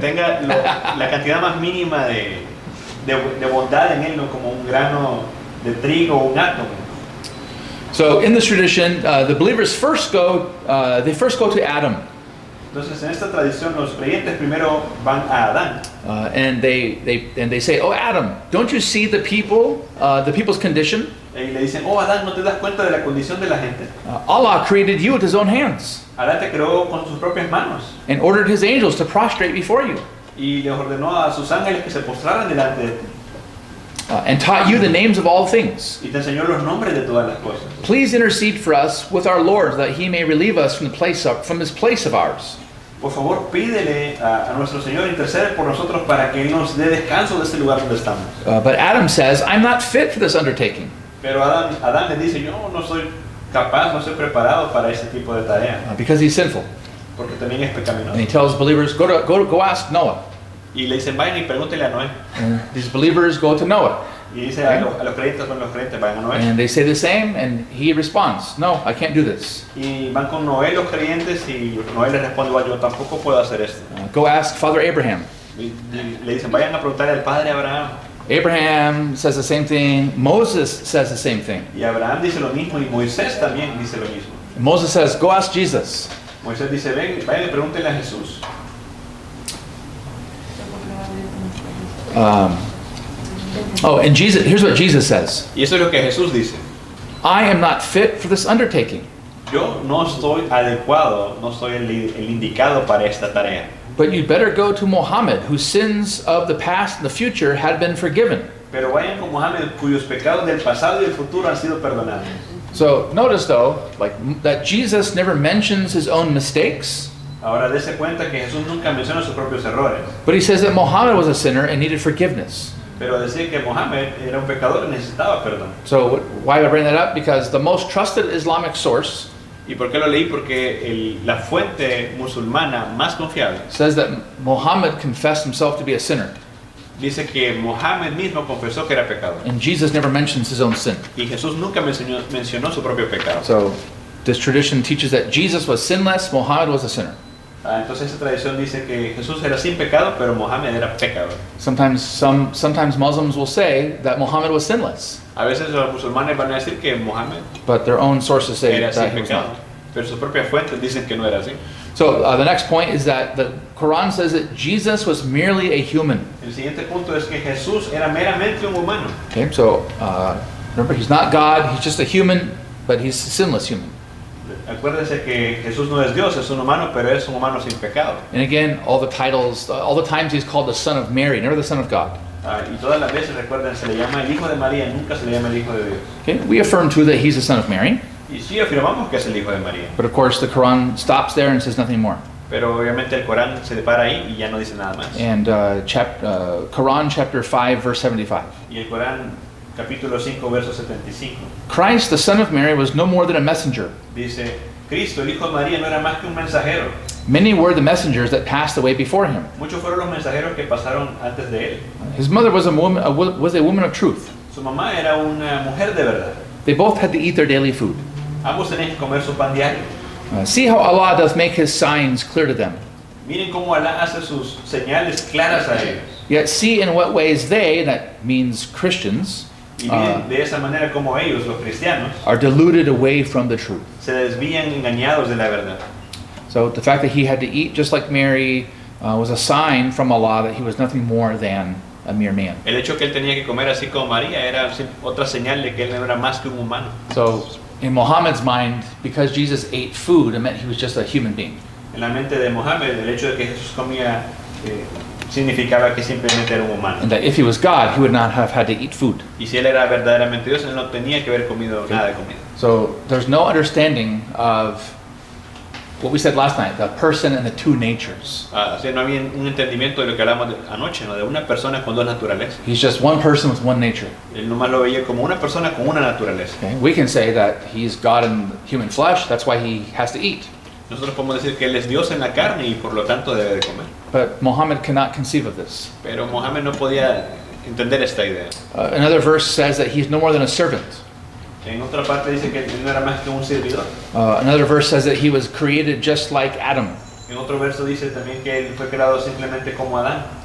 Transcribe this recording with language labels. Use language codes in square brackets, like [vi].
[es] tenga la cantidad más mínima de bondad en él, ¿no? Como un grano de trigo o un átomo. [en] So in this tradition, the believers first go to Adam, [es] Entonces en esta tradición los creyentes primero van a Adán [en] and they say, "Oh Adam, don't you see the people's condition? [es] y le dicen, oh Adán, ¿no te das cuenta de la condición de la gente? [en] Allah created you with His own hands [es] Adán te creó con sus propias manos [en] and ordered His angels to prostrate before you, [es] y les ordenó a sus ángeles que se postraran delante de ti [en] and taught you the names of all things. [es] y te enseñó los nombres de todas las cosas. [en] Please intercede for us with our Lord, that He may relieve us from this place of ours." [es] Por favor, pídele a nuestro Señor, intercede por nosotros para que Él nos dé descanso de este lugar donde estamos. [en] But Adam says, "I'm not fit for this undertaking," [es] Pero Adán le dice, yo no soy capaz, no soy preparado para ese tipo de tarea, [en] because he's sinful. [es] porque también es pecaminoso. [en] And he tells believers, go ask Noah. [es] Y le dicen, vayan y pregúntele a Noé. [en] And these believers go to Noah. [es] Y dice a los creyentes, vayan a Noé. [en] And they say the same, and he responds, "No, I can't do this. [es] Y van con Noé los creyentes y Noé les responde, yo tampoco puedo hacer esto. [en] Go ask Father Abraham." [es] Y le dicen, vayan a preguntarle al padre Abraham. [en] Abraham says the same thing. Moses says the same thing. [es] Y Abraham dice lo mismo y Moisés también dice lo mismo. [en] Moses says, "Go ask Jesus." [es] Moisés dice, vayan y pregúntenle a Jesús. [en] And Jesus, here's what Jesus says. [es] Y eso es lo que Jesús dice. [en] I am not fit for this undertaking, [es] Yo no estoy adecuado, no soy el indicado para esta tarea. [en] but you'd better go to Muhammad, whose sins of the past and the future had been forgiven. [es] Pero vayan con Mohammed, cuyos pecados del pasado y del futuro han sido perdonados. [en] So notice though, that Jesus never mentions his own mistakes, [es] Ahora dése cuenta que Jesús nunca menciona sus propios errores. [en] but he says that Muhammad was a sinner and needed forgiveness. [es] Pero decía que Mohammed era un pecador y necesitaba perdón. [en] So why do I bring that up? Because the most trusted Islamic source [es] ¿Y por qué lo leí? Porque la fuente musulmana más confiable [en] says that Muhammad confessed himself to be a sinner, [es] dice que Mohammed mismo confesó que era pecador. [en] and Jesus never mentions his own sin. [es] Y Jesús nunca mencionó su propio pecado. [en] So this tradition teaches that Jesus was sinless, Muhammad was a sinner. [es] Entonces esta tradición dice que Jesús era sin pecado, pero Mohammed era pecador. [en] Sometimes Muslims will say that Muhammad was sinless, [es] A veces los musulmanes van a decir que Mohammed [en] but their own sources say [es] era sin [en] that he was [es] pecado, [en] not. [es] pero sus propias fuentes dicen que no era así. [en] So the next point is that the Quran says that Jesus was merely a human. [es] El siguiente punto es que Jesús era meramente un humano. [en] Okay, so remember, he's not God, he's just a human, but he's a sinless human. [es] Acuérdense que Jesús no es Dios, es un humano, pero es un humano sin pecado. [en] And again, all the titles, all the times he's called the Son of Mary, never the Son of God. [es] Y todas las veces, recuerden, se le llama el Hijo de María, nunca se le llama el Hijo de Dios. [en] Okay, we affirm too that he's the Son of Mary, [es] Y sí afirmamos que es el Hijo de María, [en] but of course the Quran stops there and says nothing more. [es] pero obviamente el Corán se depara ahí y ya no dice nada más. [en] And Quran chapter 5 verse 75. [es] Y el Corán, capítulo 5, verso 75, [en] Christ, the Son of Mary, was no more than a messenger. [es] dice, Cristo, el Hijo de María, no era más que un mensajero. [en] Many were the messengers that passed away before him. [es] Muchos fueron los mensajeros que pasaron antes de él. [en] His mother was a woman of truth. [es] Su mamá era una mujer de verdad. [en] They both had to eat their daily food. [es] Ambos tenían que comer su pan diario. [en] See how Allah does make his signs clear to them. [es] Miren cómo Alá hace sus señales claras a ellos. [en] Yet see in what ways they, that means Christians, [es] Y miren de esa manera como ellos, los cristianos, [en] are deluded away from the truth. [es] se desvían engañados de la verdad. [en] So the fact that he had to eat just like Mary was a sign from Allah that he was nothing more than a mere man. [es] El hecho que él tenía que comer así como María era otra señal de que él no era más que un humano. [en] So in Muhammad's mind, because Jesus ate food, it meant he was just a human being. [es] En la mente de Mohammed, el hecho de que Jesús comía significaba que simplemente era un humano. [en] And that if he was God, he would not have had to eat food. [es] Y si él era verdaderamente Dios, él no tenía que haber comido nada de comida. [en] So there's no understanding of what we said last night, the person and the two natures. [es] O sea, no había un entendimiento de lo que hablamos anoche, ¿no? De una persona con dos naturalezas. [en] He's just one person with one nature. [es] Él nomás lo veía como una persona con una naturaleza. [en] Okay? We can say that he's God in human flesh, that's why he has to eat. [es] Nosotros podemos decir que él es Dios en la carne y por lo tanto debe de comer. [en] But Muhammad cannot conceive of this. [es] Pero Mohammed no podía entender esta idea. [en] Another verse says that he's no more than a servant. [es] En otra parte dice que él no era más que un servidor. [en] Another verse says that he was created just like Adam. [es] En otro verso dice también que él fue creado simplemente como Adán.